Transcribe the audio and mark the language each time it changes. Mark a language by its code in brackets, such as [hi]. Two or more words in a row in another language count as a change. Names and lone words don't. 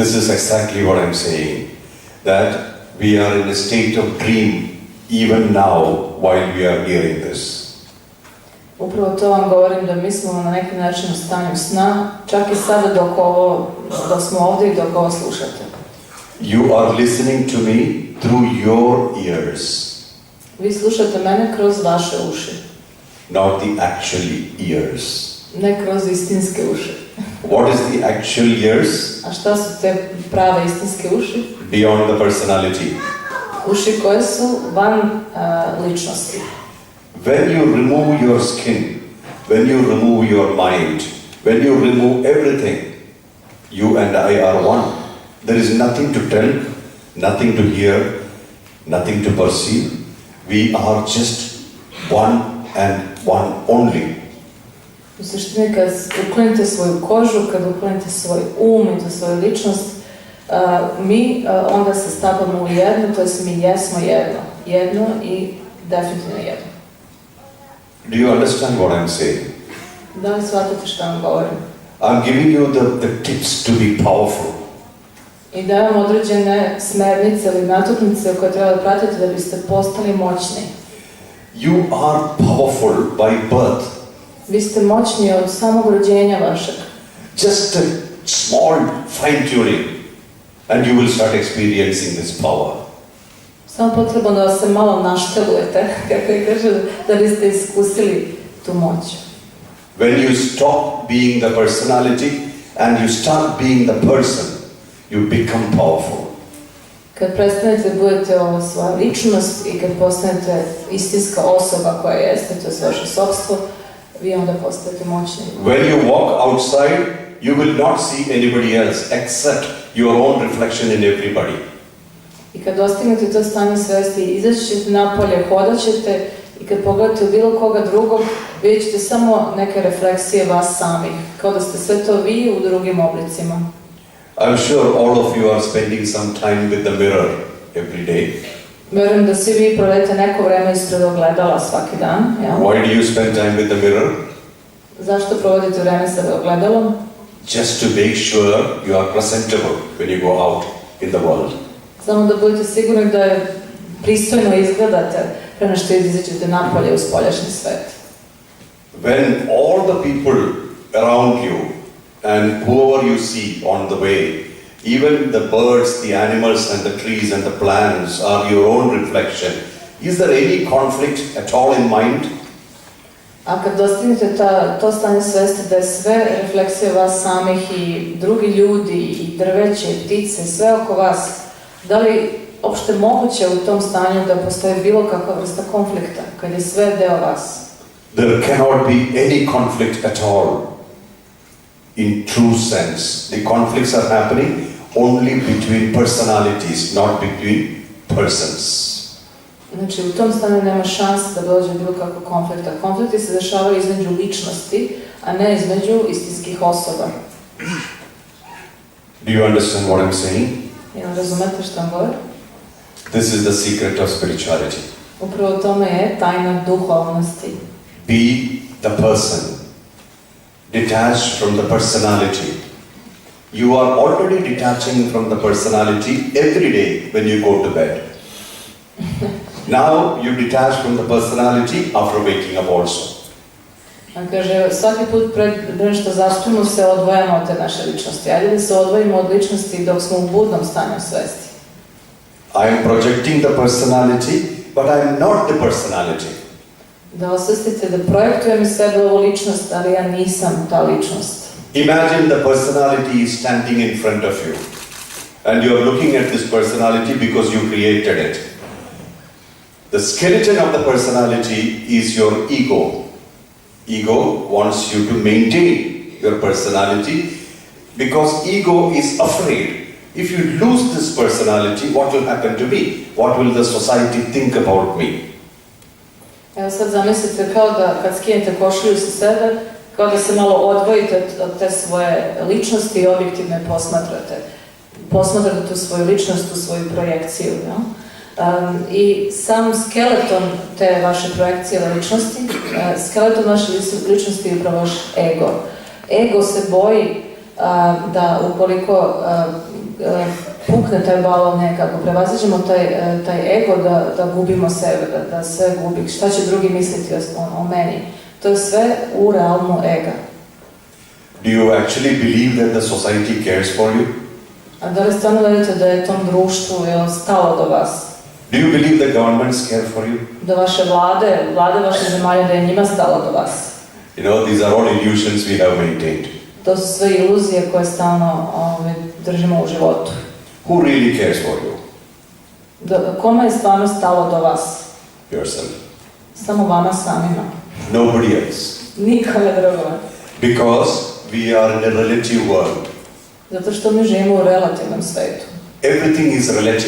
[en] This is exactly what I'm saying. That we are in a state of dream even now while we are hearing this. [sr] Upravo to vam govorim, da mi smo na neki način u stanju sna, čak i sada dok smo ovdje i dok ovo slušate. [en] You are listening to me through your ears. [sr] Vi slušate mene kroz vaše uši. [en] Not the actually ears. [sr] Ne kroz istinske uši. [en] What is the actual ears? [sr] A šta su te prave istinske uši? [en] Beyond the personality. [sr] Uši koje su van ličnosti. [en] When you remove your skin, when you remove your mind, when you remove everything, you and I are one. There is nothing to tell, nothing to hear, nothing to perceive. We are just one and one only. [sr] U suštini, kad uklonite svoju kožu, kad uklonite svoj i svoju ličnost, mi onda se stavamo u jedno, to jest mi jesmo jedno. Jedno i definitivno jedno. [en] Do you understand what I'm saying? [sr] Da li shvatate što vam govorim? [en] I'm giving you the tips to be powerful. [sr] I dajem određene smernice ili natuknice koje treba da pratite da biste postali moćni. [en] You are powerful by birth. [sr] Vi ste moćni od samog rođenja vašeg. [en] Just a small fine tuning and you will start experiencing this power. [sr] Samo potrebno da se malo naštelujete, kako je kaže, da biste iskusili tu moć. [en] When you stop being the personality and you start being the person, you become powerful. [sr] Kad prestanete da budete svoja ličnost i kad postanete istinska osoba koja jeste, to je vaše sopstvo, vi onda postajete moćni. [en] When you walk outside, you will not see anybody else except your own reflection in everybody. [sr] I kad dostignete to stanje svesti, izaći ćete napolje, hodat ćete i kad pogledate u bilo koga drugog, vidjet ćete samo neke refleksije vas samih, kao da ste sve to vi u drugim oblicima. [en] I'm sure all of you are spending some time with the mirror every day. [sr] Verujem da svi vi provedete neko vreme ispred ogledala svaki dan. Ja? [en] Why do you spend time with the mirror? [sr] Zašto provodite vreme sa ogledalom? [en] Just to make sure you are presentable when you go out in the world. [sr] Samo da budete sigurni da je pristojno izgledate pre nego što izađete napolje u spoljašnji svet. [en] When all the people around you and whoever you see on the way, even the birds, the animals and the trees and the plants are your own reflection, is there any conflict at all in mind? [sr] A kad dostignete to stanje svesti da je sve refleksije vas samih i drugi ljudi i drveće i ptice, sve oko vas, da li opšte moguće u tom stanju da postoji bilo kakva vrsta konflikta, kad je sve deo vas? [en] There cannot be any conflict at all. In true sense, the conflicts are happening only between personalities, not between persons. [sr] Znači, u tom stanju nema šanse da dođe bilo kakvog konflikta. Konflikti se dešavaju između ličnosti, a ne između istinskih osoba. [en] Do you understand what I'm saying? [sr] Jel razumete što vam govorim? [en] This is the secret of spirituality. [sr] Upravo tome je tajna duhovnosti. [en] Be the person, detached from the personality. You are already detaching from the personality every day when you go to bed. Now you detach from the personality after waking up also. [sr] Kaže, svaki put pred što zaspimo se odvojamo od te naše ličnosti. Ajde da se odvojimo od ličnosti dok smo u budnom stanju svesti. [en] I am projecting the personality, but I am not the personality. [sr] Da osvestite da projektujem iz sebe ovu ličnost, ali ja nisam ta ličnost. [en] Imagine the personality is standing in front of you. And you are looking at this personality because you created it. The skeleton of the personality is your ego. Ego wants you to maintain your personality because ego is afraid. If you lose this personality, what will happen to me? What will the society think about me? [sr] Evo sad zamislite kao da kad skinete košulju sa sebe, kao da se malo odvojite od te svoje ličnosti i objektivno je posmatrate. Posmatrate tu svoju ličnost, tu svoju projekciju. No? I sam skeleton te vaše projekcije ličnosti, skeleton vaše ličnosti je upravo vaš ego. Ego se boji da ukoliko pukne taj balon nekako, prevaziđemo taj ego da gubimo sebe, da sve gubi. Šta će drugi misliti o meni? To je sve u realmu ega. [en] Do you actually believe that the society cares for you? [sr] A da li stvarno verujete da je tom društvu stalo do vas? [en] Do you believe the governments care for you? [sr] Da vaše vlade vaše zemalja, da je njima stalo do vas? [en] You know, these are all illusions we have maintained. [sr] To su sve iluzije koje stalno držimo u životu. [en] Who really cares for you? [sr] Kome je stvarno stalo do vas? [en] Yourself. [sr] Samo vama samima. [en] Nobody else. [sr] Nikome drugome. [en] Because we are in a relative world. [sr] Zato što mi živimo u relativnom svetu. [en] Everything is relative.